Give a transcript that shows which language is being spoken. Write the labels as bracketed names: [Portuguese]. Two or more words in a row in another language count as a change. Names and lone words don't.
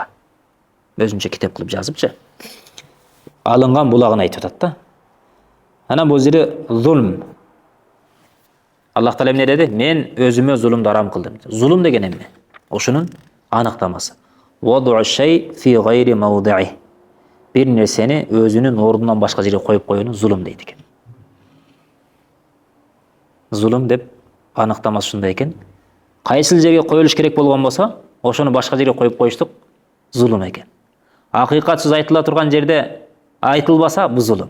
[Kyrgyz] Өзүнчө китеп кылып жазыпчы. Алынган булагын айтып атат да. Ана бул жерде зулм. Аллах Таала эмне деди? Мен өзүмө зулумду арам кылдым. Зулум деген эмне? Ошонун аныктамасы. [Arabic] وضع الشيء في غير موضعه. [Kyrgyz] Бир нерсени өзүнүн ордунан башка жерге коюп коюуну зулум дейт экен. Зулум деп аныктамасы ушундай экен. Кайсыл жерге коюлуш керек болгон болсо, ошону башка жерге коюп коюштук зулум экен. Акыйкат сөз айтыла турган жерде айтылбаса, бул зулум.